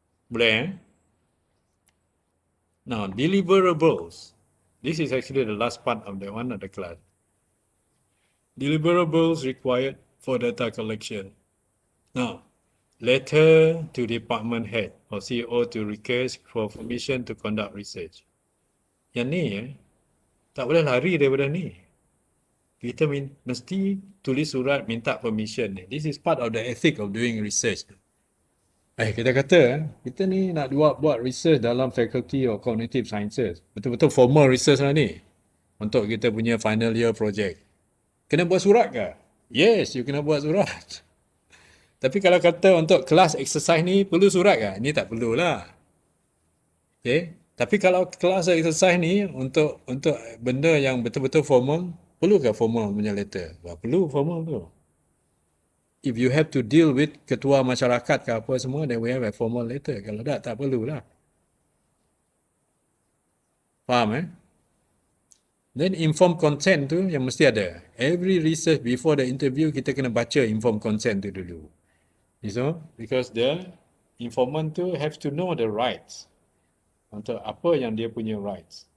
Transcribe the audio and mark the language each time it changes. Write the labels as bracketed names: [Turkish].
[Malay] Boleh, [English] Now, deliverables. This is actually the last part of the class. Deliverables required for data collection. Now, letter to department head or CEO to request for permission to conduct research. [Malay] Yang ni tak boleh lari daripada ni. Kita mesti tulis surat minta permission. [English] This is part of the ethic of doing research. [Malay] Kita kata, kita ni nak buat research dalam faculty of cognitive sciences. Betul-betul formal research lah ni. Untuk kita punya final year project. Kena buat surat ke? Yes, you kena buat surat. Tapi kalau kata untuk kelas exercise ni, perlu surat ke? Ni tak perlulah. Okay. Tapi kalau kelas exercise ni, untuk benda yang betul-betul formal, perlu ke formal punya letter? Perlu formal tu. [English] If you have to deal with [Malay] ketua masyarakat ke apa semua, [English] then we have a formal letter. [Malay] Kalau tak perlulah. Faham Then informed consent tu yang mesti ada. [English] Every research before the interview, [Malay] kita kena baca [English] informed consent tu dulu. Because the informant tu have to know the rights. [Malay] Untuk apa yang dia punya rights.